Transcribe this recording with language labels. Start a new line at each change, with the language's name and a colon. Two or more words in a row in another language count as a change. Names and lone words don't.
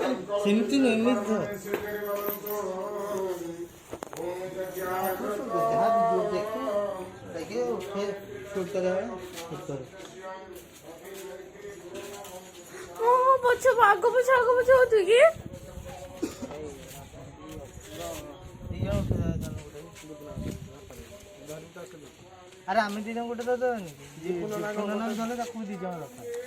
Odia: ସେମିତି ନୁହେଁ ଏମିତି ଧର।
Hindi: देखिए उठे शूट करे शूट करे
Odia: ପଛ ଆଗ ପଛ ହଉଛୁ କି? ଆରେ ଆମେ ଦି ଜଣ ଗୋଟେ ତ ଦେବାନି ଧଲେ ତାକୁ ଦି ଜଣ ରଖା